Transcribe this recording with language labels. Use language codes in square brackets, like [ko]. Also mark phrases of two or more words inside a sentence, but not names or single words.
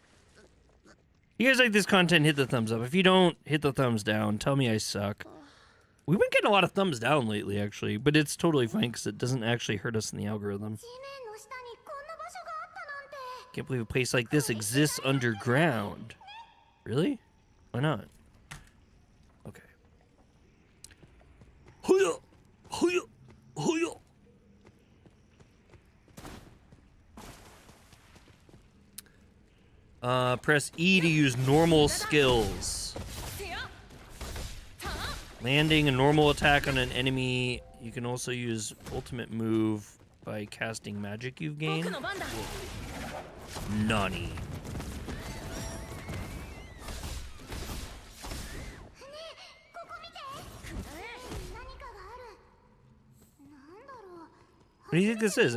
[en] If you guys like this content, hit the thumbs up. If you don't, hit the thumbs down. Tell me I suck. We've been getting a lot of thumbs down lately, actually, but it's totally fine because it doesn't actually hurt us in the algorithm. Can't believe a place like this exists underground. Really? Why not? Okay. Hoo-ya! Hoo-ya! Hoo-ya! Press E to use normal skills. Landing a normal attack on an enemy. You can also use ultimate move by casting magic you've gained. Nani. What do you think this is?